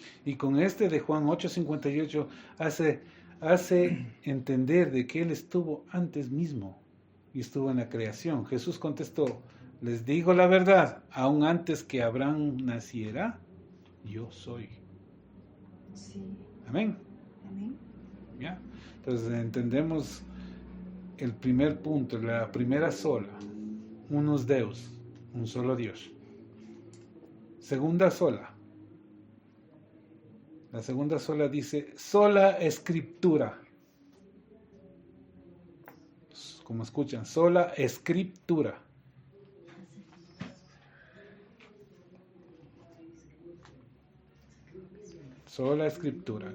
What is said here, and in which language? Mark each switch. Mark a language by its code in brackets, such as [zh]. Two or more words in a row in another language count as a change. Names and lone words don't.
[es] Y con este de Juan 8:58 hace entender de que Él estuvo antes mismo y estuvo en la creación. Jesús contestó, les digo la verdad, aún antes que Abraham naciera, yo soy. Sí. Amén. Amén. ¿Ya? Entonces entendemos el primer punto, la primera sola, [la] unus Deus, [es] un solo Dios. Segunda sola. La segunda sola dice sola escritura. Como escuchan, sola escritura. Sola escritura.